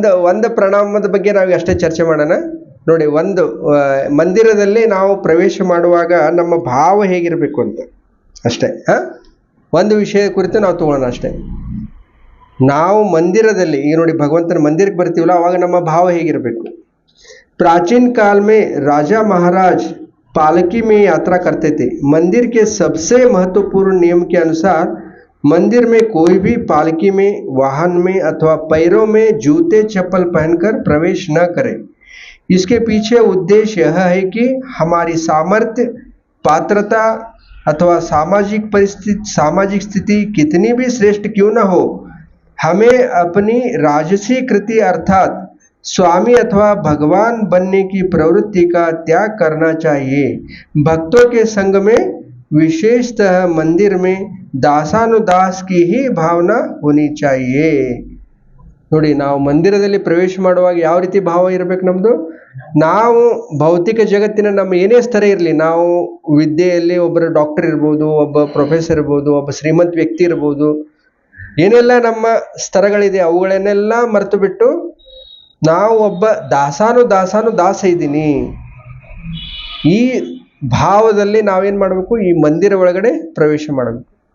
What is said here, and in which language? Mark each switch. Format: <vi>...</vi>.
<kn>ಒಂದು ಪ್ರಣಾಮದ ಬಗ್ಗೆ ನಾವು ಅಷ್ಟೇ ಚರ್ಚೆ ಮಾಡೋಣ ನೋಡಿ। ಒಂದು ಮಂದಿರದಲ್ಲಿ ನಾವು ಪ್ರವೇಶ ಮಾಡುವಾಗ ನಮ್ಮ ಭಾವ ಹೇಗಿರಬೇಕು ಅಂತ ಅಷ್ಟೇ, ಒಂದು ವಿಷಯ ಕುರಿತು ನಾವು ತಗೊಳ್ಳೋಣ ಅಷ್ಟೇ। ನಾವು ಮಂದಿರದಲ್ಲಿ ಈಗ ನೋಡಿ ಭಗವಂತನ ಮಂದಿರಕ್ಕೆ ಬರ್ತೀವಲ್ಲ, ಅವಾಗ ನಮ್ಮ ಭಾವ ಹೇಗಿರಬೇಕು।</kn> <hi>प्राचीन काल में राजा महाराज पालकी में यात्रा करते थे। मंदिर के सबसे महत्वपूर्ण नियम के अनुसार मंदिर में कोई भी पालकी में, वाहन में अथवा पैरों में जूते चप्पल पहनकर प्रवेश न करे। इसके पीछे उद्देश्य यह है कि हमारी सामर्थ्य, पात्रता अथवा सामाजिक स्थिति कितनी भी श्रेष्ठ क्यों न हो, हमें अपनी राजसी कृति अर्थात स्वामी अथवा भगवान बनने की प्रवृत्ति का त्याग करना चाहिए। भक्तों के संग में विशेषतः मंदिर में दासानुदास की ही भावना होनी चाहिए।</hi> <kn>ನೋಡಿ, ನಾವು ಮಂದಿರದಲ್ಲಿ ಪ್ರವೇಶ ಮಾಡುವಾಗ ಯಾವ ರೀತಿ ಭಾವ ಇರಬೇಕು ನಮ್ಮದು, ನಾವು ಭೌತಿಕ ಜಗತ್ತಿನ ನಮ್ಮ ಏನೇ ಸ್ತರ ಇರಲಿ, ನಾವು ವಿದ್ಯೆಯಲ್ಲಿ ಒಬ್ಬರು ಡಾಕ್ಟರ್ ಇರ್ಬೋದು, ಒಬ್ಬ ಪ್ರೊಫೆಸರ್ ಇರ್ಬೋದು, ಒಬ್ಬ ಶ್ರೀಮಂತ ವ್ಯಕ್ತಿ ಇರ್ಬೋದು, ಏನೆಲ್ಲ ನಮ್ಮ ಸ್ತರಗಳಿದೆ ಅವುಗಳನ್ನೆಲ್ಲ ಮರೆತು ಬಿಟ್ಟು ನಾವು ಒಬ್ಬ ದಾಸ ಇದ್ದೀನಿ, ಈ ಭಾವದಲ್ಲಿ ನಾವೇನು ಮಾಡಬೇಕು, ಈ ಮಂದಿರ ಒಳಗಡೆ ಪ್ರವೇಶ ಮಾಡಬೇಕು।</kn>